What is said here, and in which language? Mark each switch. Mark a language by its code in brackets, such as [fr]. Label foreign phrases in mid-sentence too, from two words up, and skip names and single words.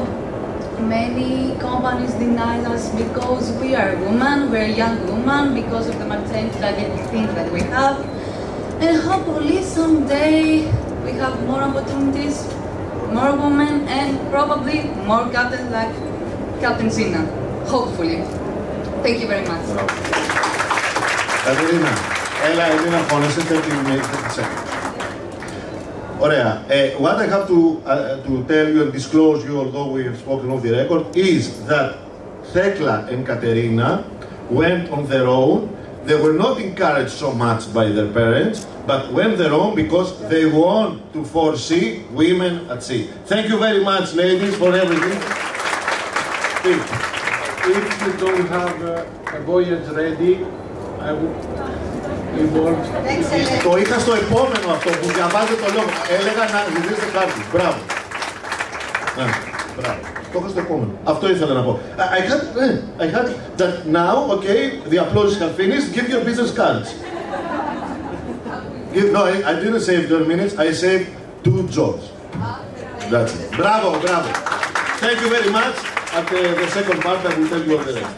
[en] Many companies deny us because we are women, we're young women, because of the maternity things that we have. And hopefully someday we have more opportunities, more women, and probably more captains like Captain Sina. Hopefully. Thank you very much. [el] Katerina, έλα Ελίνα φώνεσαι, 30 seconds. Ωραία. [en] What I have to tell you and disclose you, although we have spoken off the record, is that Thekla and Katerina went on their own. They were not encouraged so much by their parents, but went their own because they want to foresee women at sea. Thank you very much, ladies, for everything. If you don't have a voyage ready, I would involve. [el] Το είχα στο επόμενο αυτό που διαβάζετε το λόγο. Έλεγα να ζητήσετε κάτι. Μπράβο. Μπράβο. Το είχα στο επόμενο. Αυτό ήθελα να πω. [en] I had that now, okay, the applause have finished. Give your business cards. No, I didn't save 12 minutes. I saved 2 jobs. That's it. Bravo, bravo. Thank you very much. At the second part, I will tell you all the rest.